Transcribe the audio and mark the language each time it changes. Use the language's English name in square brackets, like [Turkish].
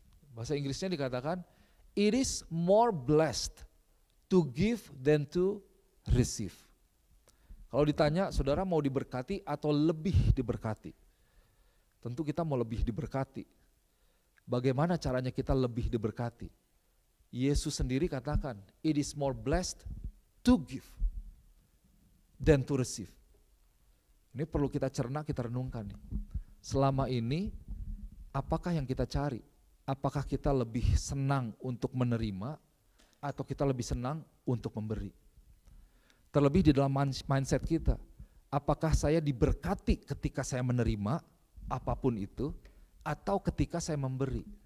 [Indonesian] Bahasa Inggrisnya dikatakan, [English] it is more blessed to give than to receive. [Indonesian] Kalau ditanya, saudara mau diberkati atau lebih diberkati? Tentu kita mau lebih diberkati. Bagaimana caranya kita lebih diberkati? Yesus sendiri katakan, [English] it is more blessed to give than to receive. [Indonesian] Ini perlu kita cerna, kita renungkan. Selama ini, apakah yang kita cari? Apakah kita lebih senang untuk menerima atau kita lebih senang untuk memberi? Terlebih di dalam mindset kita, apakah saya diberkati ketika saya menerima apapun itu atau ketika saya memberi?